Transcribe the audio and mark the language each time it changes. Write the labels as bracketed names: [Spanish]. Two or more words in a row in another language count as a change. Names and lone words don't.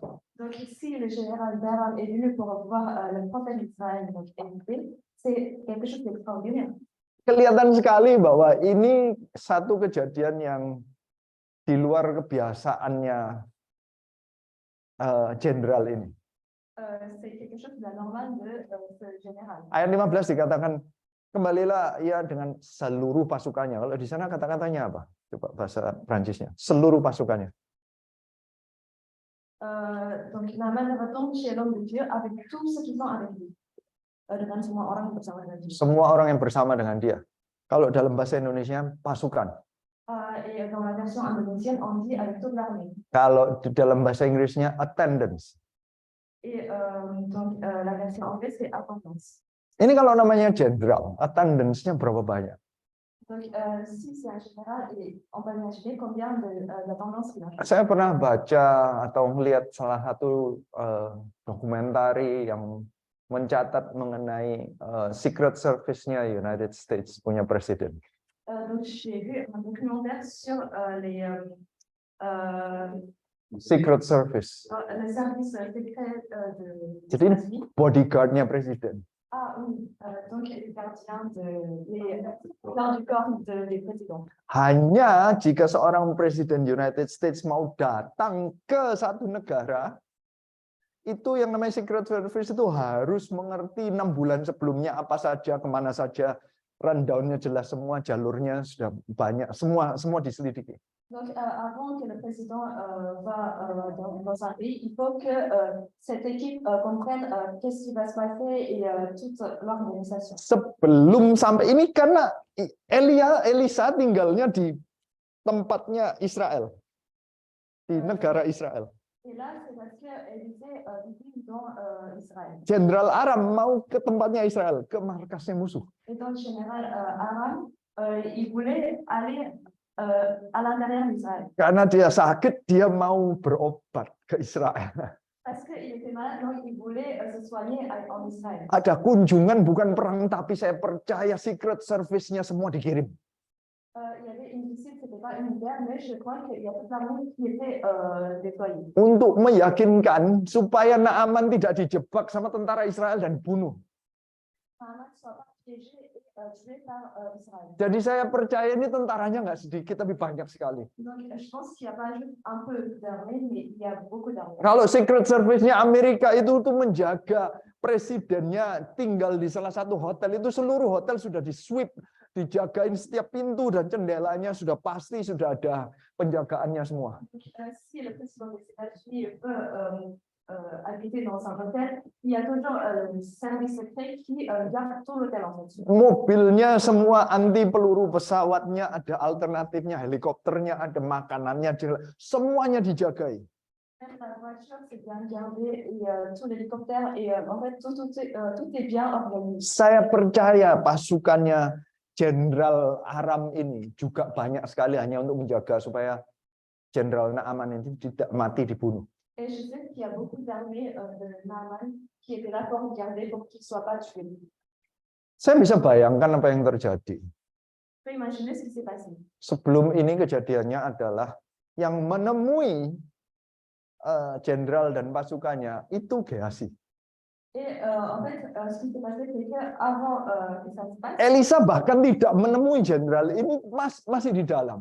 [French] Donc ici, le général d'Aram est venu pour voir le prophète d'Israël, donc Élisée, c'est quelque chose d'extraordinaire. [Indonesian] Kelihatan sekali bahwa ini satu kejadian yang di luar kebiasaannya jenderal ini. [French] C'est quelque chose de la normale de ce général. [Indonesian] Ayat 15 dikatakan, kembalilah ia dengan seluruh pasukannya. Kalau di sana kata-katanya apa? Coba bahasa Prancisnya. Seluruh pasukannya. [French] Donc Naaman retombe chez l'homme de Dieu avec tous ceux qui sont avec lui. [Indonesian] Dengan semua orang yang bersama dengan dia. Semua orang yang bersama dengan dia. Kalau dalam bahasa Indonesia, pasukan. [French] Et dans la version indonésienne, on dit avec toute l'armée. [Indonesian] Kalau di dalam bahasa Inggrisnya, attendance. [French] Et donc la version anglaise, c'est attendance. [Indonesian] Ini kalau namanya jenderal, attendance-nya berapa banyak? [French] Donc, si c'est un général, on peut imaginer combien d'attendance il a. [Indonesian] Saya pernah baca atau melihat salah satu dokumentari yang mencatat mengenai Secret Service-nya United States punya presiden. [French] Donc, j'ai vu un documentaire sur les Secret Service. le service secret [Indonesian] Jadi bodyguard-nya presiden. [French] Ah oui, donc les gardiens du corps des présidents. [Indonesian] Hanya jika seorang presiden United States mau datang ke satu negara, itu yang namanya Secret Service itu harus mengerti 6 bulan sebelumnya apa saja, kemana saja, rundown-nya jelas semua, jalurnya sudah banyak, semua diselidiki. [French] Donc, avant que le président va dans un pays, il faut que cette équipe comprenne qu'est-ce qui va se passer et toute l'organisation. [Indonesian] Sebelum sampai ini karena Elisa tinggalnya di tempatnya Israel, di negara Israel. [French] Et là, c'est parce que Élisée vit dans Israël. [Indonesian] Jenderal Aram mau ke tempatnya Israel, ke markasnya musuh. [French] Et donc, général Aram, il voulait aller à l'intérieur d'Israël. [Indonesian] Karena dia sakit, dia mau berobat ke Israel. [French] Parce qu'il était malade, donc il voulait se soigner en Israël. [Indonesian] Ada kunjungan bukan perang, tapi saya percaya Secret Service-nya semua dikirim. [French] Il y avait une visite, c'était pas une guerre, mais je crois qu'il y a toute l'armée qui était déployée. [Indonesian] Untuk meyakinkan supaya Naaman tidak dijebak sama tentara Israel dan dibunuh. [French] Naaman soit pas piégé et tué par Israël. [Indonesian] Jadi saya percaya ini tentaranya nggak sedikit, tapi banyak sekali. [French] Donc, je pense qu'il n'y a pas juste un peu d'armée, mais il y a beaucoup d'armées. [Indonesian] Kalau Secret Service-nya Amerika itu menjaga presidennya tinggal di salah satu hotel, itu seluruh hotel sudah di-sweep, dijagain setiap pintu dan jendelanya sudah pasti sudah ada penjagaannya semua. [French] Donc, si le président des États-Unis peut habiter dans un hôtel, il y a toujours le service secret qui garde tout l'hôtel en fait. [Indonesian] Mobilnya semua anti peluru, pesawatnya ada alternatifnya, helikopternya ada, makanannya semuanya dijagai. [French] Même la voiture, c'est bien gardé, et tout l'hélicoptère, et en fait, tout est bien organisé. [Indonesian] Saya percaya pasukannya Jenderal Aram ini juga banyak sekali hanya untuk menjaga supaya Jenderal Naaman ini tidak mati dibunuh. [French] Et je sais qu'il y a beaucoup d'armées de Naaman qui étaient là pour regarder pour qu'il ne soit pas tué. [Indonesian] Saya bisa bayangkan apa yang terjadi. [French] Tu peux imaginer ce qui s'est passé. [Indonesian] Sebelum ini kejadiannya adalah yang menemui jenderal dan pasukannya itu Gehazi. [French] Et en fait, ce qui s'est passé, c'est qu'avant que ça se passe, [Indonesian] Elisa bahkan tidak menemui jenderal ini, masih di dalam.